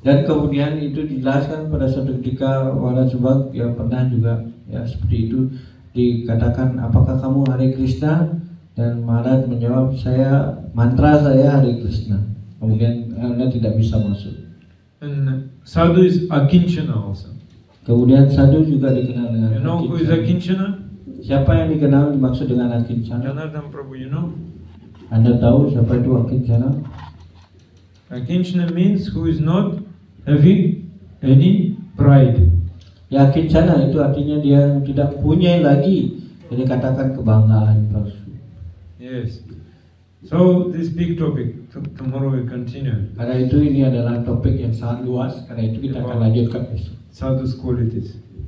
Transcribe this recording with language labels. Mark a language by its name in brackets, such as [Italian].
[Indonesian] dan kemudian itu dijelaskan pada suatu ketika Maharaj Subhag yang pernah juga ya seperti itu dikatakan, apakah kamu Hare Krishna? Dan Maharaj menjawab, mantra saya Hare Krishna. Kemudian Anda tidak bisa masuk. [English] And sadhu is Akinchana also. [Indonesian] Kemudian sadhu juga dikenal dengan [English] You know who is Akinchana? [Indonesian] Siapa yang dikenal dimaksud dengan Akinchana? [English] Janardhan Prabhu, you know? [Indonesian] Anda tahu siapa itu Akinchana? [English] Akinchana means who is not having any pride. [Indonesian] Ya, Akinchana itu artinya dia tidak punya lagi, jadi katakan kebanggaan palsu. [English] Yes. So this big topic, tomorrow we continue. [Indonesian] Karena itu ini adalah topik yang sangat luas, karena itu kita akan lanjutkan besok. [English] Sadhu's qualities.